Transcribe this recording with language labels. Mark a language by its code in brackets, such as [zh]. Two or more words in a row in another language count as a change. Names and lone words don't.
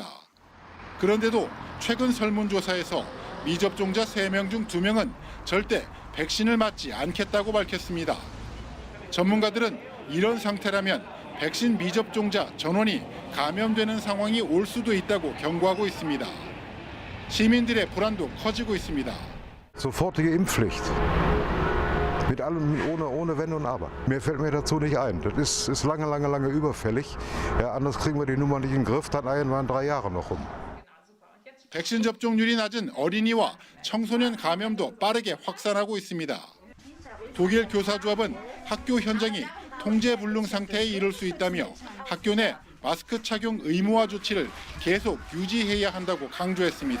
[ko] 그런데도 최근 설문조사에서 미접종자 3명 중 2명은 절대 백신을 맞지 않겠다고 밝혔습니다. 전문가들은 이런 상태라면 백신 미접종자 전원이 감염되는 상황이 올 수도 있다고 경고하고 있습니다. 시민들의 불안도 커지고 있습니다. [de] Sofortige Impfpflicht. Mit allem, ohne Wenn und Aber. Mehr fällt mir dazu nicht ein. Das ist lange überfällig. Ja, anders kriegen wir die Nummer nicht in den Griff, dann waren 3 Jahre noch rum. [ko] 백신 접종률이 낮은 어린이와 청소년 감염도 빠르게 확산하고 있습니다. 독일 교사조합은 학교 현장이 통제불능 상태에 이를 수 있다며 학교 내 마스크 착용 의무화 조치를 계속 유지해야 한다고 강조했습니다.